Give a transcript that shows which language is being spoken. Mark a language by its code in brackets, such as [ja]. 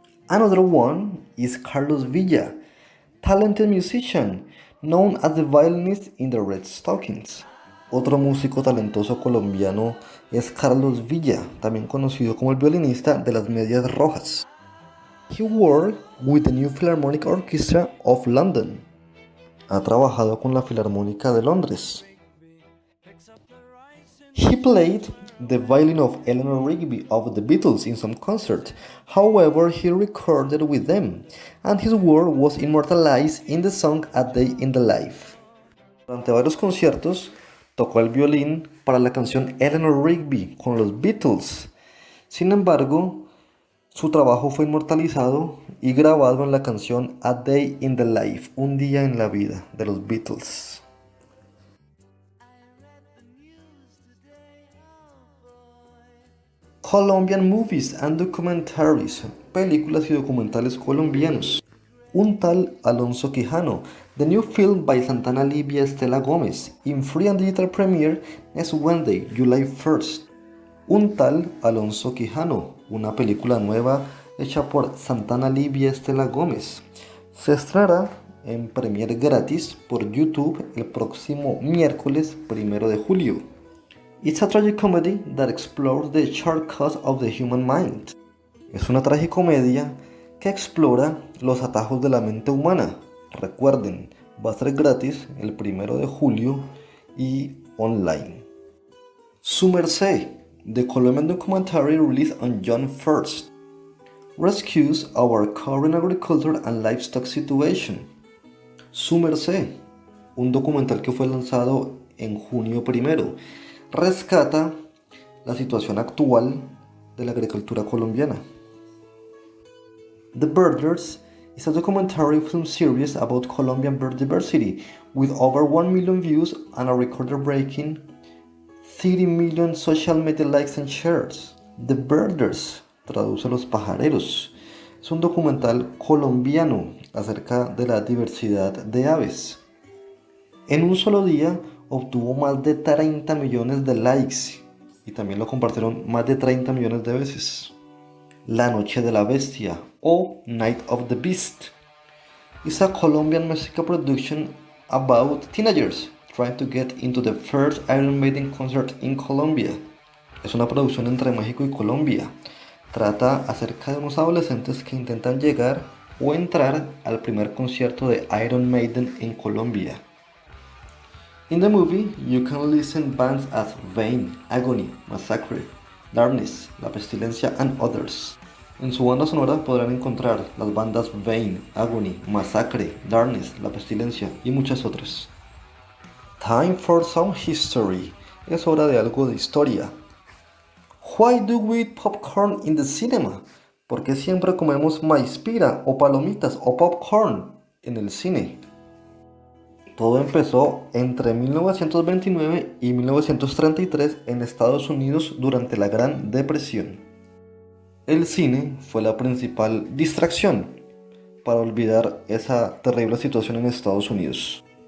[en] Another one is Carlos Villa, talented musician, known as the violinist in the Red Stockings. [es] Otro músico talentoso colombiano es Carlos Villa, también conocido como el violinista de las Medias Rojas. [en] He worked with the New Philharmonic Orchestra of London. Ha trabajado con la Filarmónica de Londres. He played the violin of Eleanor Rigby of the Beatles in some concert. However, he recorded with them, and his work was immortalized in the song A Day in the Life. [es] Durante varios conciertos, tocó el violín para la canción Eleanor Rigby con los Beatles. Sin embargo, su trabajo fue inmortalizado y grabado en la canción A Day in the Life, un día en la vida, de los Beatles. [en] Colombian movies and documentaries, [es] películas y documentales colombianos. [en] Un tal Alonso Quijano, the new film by Santana Livia Estela Gómez, in free and digital premiere next Wednesday, July 1st. [es] Un tal Alonso Quijano, una película nueva hecha por Santana Livia Estela Gómez. Se estrenará en premiere gratis por YouTube el próximo miércoles 1 de julio. [en] It's a tragic comedy that explores the shortcuts of the human mind. [es] Es una tragicomedia que explora los atajos de la mente humana. Recuerden, va a ser gratis el 1 de julio y online. [en] Su Merced, the Colombian documentary released on June 1st, rescues our current agriculture and livestock situation. [es] Su Merced, un documental que fue lanzado en junio 1, rescata la situación actual de la agricultura colombiana. [en] The Birders is a documentary film series about Colombian bird diversity with over 1 million views and a record-breaking 30 million social media likes and shares. [es] The Birders, traduce los pajareros, es un documental colombiano acerca de la diversidad de aves. En un solo día, obtuvo más de 30 millones de likes y también lo compartieron más de 30 millones de veces. [en] La Noche de la Bestia o Night of the Beast is a Colombian musical production about teenagers trying to get into the first Iron Maiden concert in Colombia. [es] Es una producción entre México y Colombia. Trata acerca de unos adolescentes que intentan llegar o entrar al primer concierto de Iron Maiden en Colombia. [en] In the movie, you can listen bands as Vain, Agony, Massacre, Darkness, La Pestilencia and others. [es] En su banda sonora podrán encontrar las bandas Vain, Agony, Massacre, Darkness, La Pestilencia y muchas otras. [en] Time for some history. [es] Es hora de algo de historia. [en] Why do we eat popcorn in the cinema? [es] ¿Por qué siempre comemos maíz-pira o palomitas o popcorn en el cine? Todo empezó entre 1929 y 1933 en Estados Unidos durante la Gran Depresión. El cine fue la principal distracción para olvidar esa terrible situación en Estados Unidos.